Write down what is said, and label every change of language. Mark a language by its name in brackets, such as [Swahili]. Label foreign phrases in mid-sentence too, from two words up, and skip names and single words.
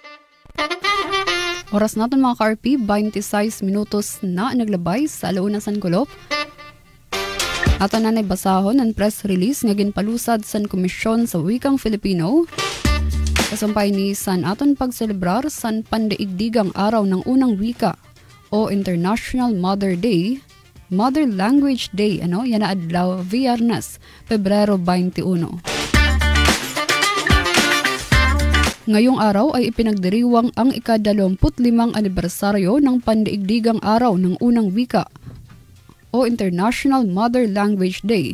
[Waray] Oras natin mga Karpi, 26 minutos na naglabay sa Alauna, San Kulob. Ato na naibasahon ang press release nga ginpalusad sa Komisyon sa Wikang Filipino. Kasumpay ni san aton pagselebrar san [Filipino] pandaigdigang araw ng unang wika [Waray] o International Mother Language Day, yan na adlaw Viernes, Pebrero 21. [Filipino] Ngayong araw ay ipinagdiriwang ang ika-25 anibersaryo ng pandaigdigang araw ng unang wika o International Mother Language Day.